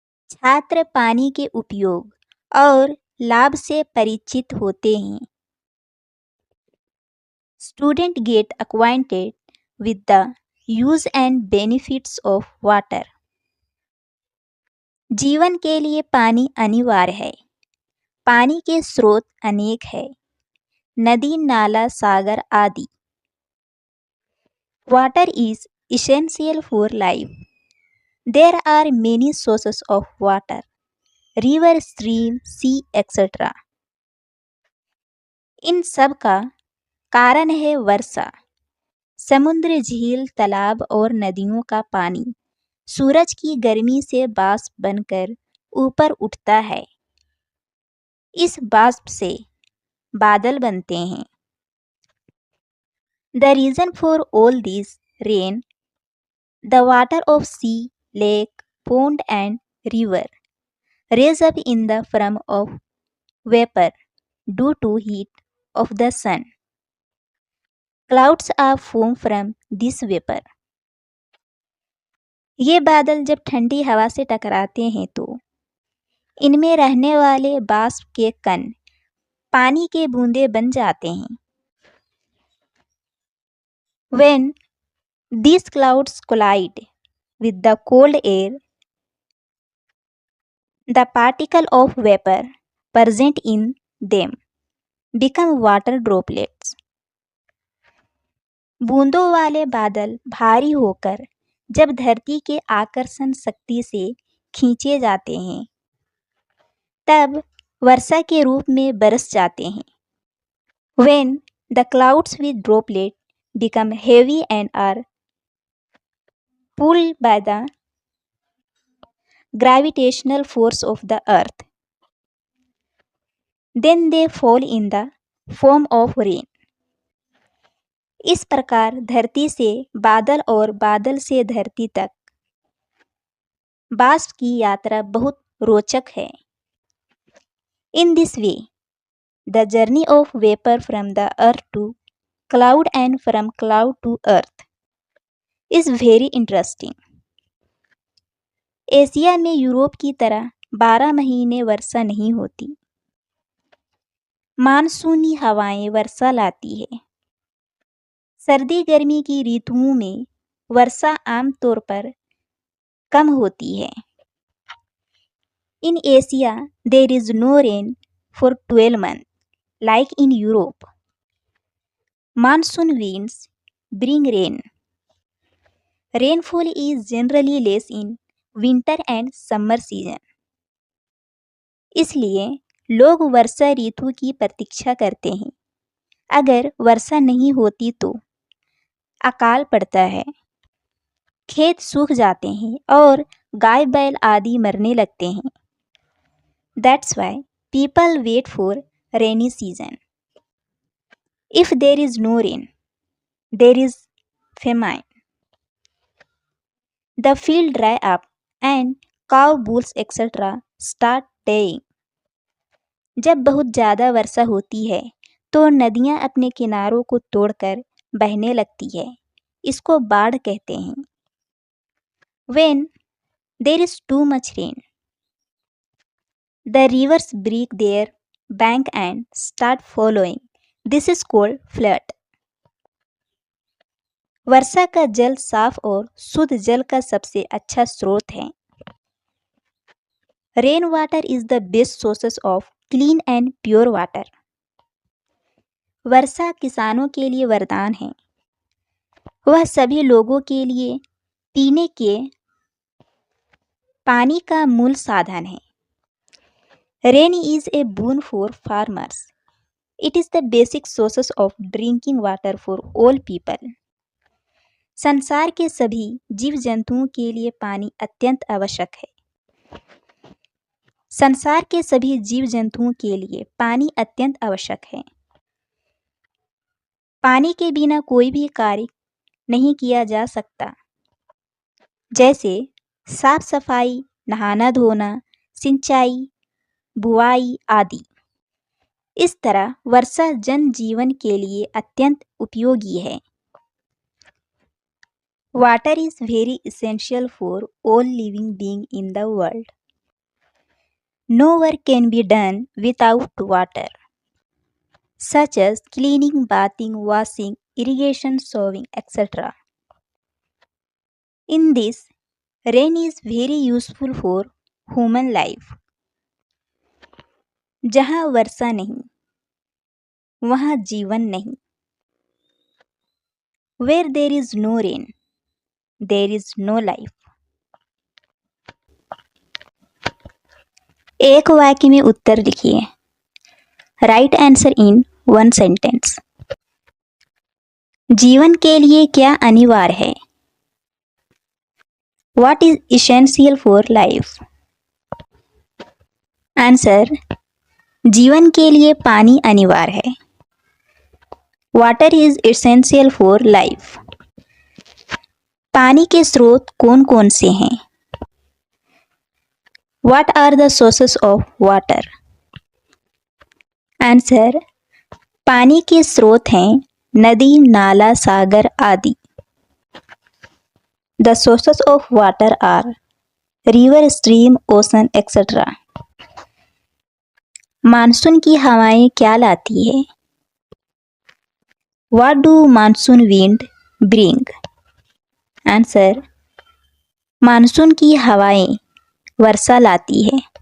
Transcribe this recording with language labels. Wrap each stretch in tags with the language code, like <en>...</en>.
<hi>छात्र पानी के उपयोग और लाभ से परिचित होते हैं।</hi> <en>Students get acquainted with the use and benefits of water.</en> <hi>जीवन के लिए पानी अनिवार्य है। पानी के स्रोत अनेक है, नदी, नाला, सागर आदि।</hi> <en>Water is essential for life. There are many sources of water, river, stream, sea, etc.</en> <hi>इन सब का कारण है वर्षा। समुद्र, झील, तालाब और नदियों का पानी सूरज की गर्मी से बाष्प बनकर ऊपर उठता है। इस बाष्प से बादल बनते हैं।</hi> <en>The reason for all this rain, the water of sea, lake, pond and river raise up in the form of vapor due to heat of the sun. Clouds are formed from this vapor.</en> <hi>ये बादल जब ठंडी हवा से टकराते हैं तो इनमें रहने वाले बाष्प के कण पानी के बूंदे बन जाते हैं।</hi> <en>When these clouds collide with the cold air, the particle of vapor present in them become water droplets.</en> <hi>बूंदों वाले बादल भारी होकर जब धरती के आकर्षण शक्ति से खींचे जाते हैं तब वर्षा के रूप में बरस जाते हैं।</hi> <en>When the clouds with droplet become heavy and are pulled by the gravitational force of the earth, then they fall in the form of rain.</en> <hi>इस प्रकार धरती से बादल और बादल से धरती तक बाष्प की यात्रा बहुत रोचक है।</hi> <en>In this way, the journey of vapor from the earth to cloud and from cloud to earth is very interesting.</en> <hi>Asia में यूरोप की तरह 12 महीने वर्षा नहीं होती। मानसूनी हवाएं वर्षा लाती है। सर्दी गर्मी की ऋतुओं में वर्षा आमतौर पर कम होती है।</hi> <en>In Asia, there is no rain for 12 months, like in Europe. Monsoon winds bring rain. Rainfall is generally less in winter and summer season.</en> <hi>इसलिए लोग वर्षा ऋतु की प्रतीक्षा करते हैं। अगर वर्षा नहीं होती तो अकाल पड़ता है, खेत सूख जाते हैं और गाय बैल आदि मरने लगते हैं।</hi> <en>That's why people wait for rainy season. If there is no rain, there is famine. The field dry up and cow, bulls, etc. start dying.</en> <hi>जब बहुत ज़्यादा वर्षा होती है तो नदियाँ अपने किनारों को तोड़कर बहने लगती है। इसको बाढ़ कहते हैं।</hi> <en>When there is too much rain, the rivers break their bank and start flowing. This is called flood.</en> <hi>वर्षा का जल साफ और शुद्ध जल का सबसे अच्छा स्रोत है।</hi> <en>Rain water is the best sources of clean and pure water.</en> <hi>वर्षा किसानों के लिए वरदान है। वह सभी लोगों के लिए पीने के पानी का मूल साधन है।</hi> <en>Rain is a boon for farmers. It is the basic sources of drinking water for all people.</en> <hi>संसार के सभी जीव जंतुओं के लिए पानी अत्यंत आवश्यक है। संसार के सभी जीव जंतुओं के लिए पानी अत्यंत आवश्यक है। पानी के बिना कोई भी कार्य नहीं किया जा सकता, जैसे साफ सफाई, नहाना धोना, सिंचाई, बुआई आदि। इस तरह वर्षा जन जीवन के लिए अत्यंत उपयोगी है।</hi> <en>Water is very essential for all living beings in the world. No work can be done without water, such as cleaning, bathing, washing, irrigation, sowing, etc. In this, rain is very useful for human life.</en> <hi>जहाँ वर्षा नहीं, वहाँ जीवन नहीं.</hi> <en>Where there is no rain, there is no life.</en> <hi>एक वाक्य में उत्तर लिखिए.</hi> <en>Write answer in one sentence.</en> <hi>जीवन के लिए क्या अनिवार्य है?</hi> <en>What is essential for life?</en> <hi>Answer, जीवन के लिए पानी अनिवार्य है.</hi> <en>Water is essential for life.</en> <hi>पानी के स्रोत कौन कौन से हैं?</hi> <en>What are the sources of water?</en> <hi>Answer, पानी के स्रोत हैं नदी, नाला, सागर आदि.</hi> <en>The sources of water are river, stream, ocean, etc.</en> <hi>Monsoon की हवाएं क्या लाती है?</hi> <en>What do monsoon wind bring?</en> <hi>Answer, monsoon की हवाएं वर्षा लाती है.</hi>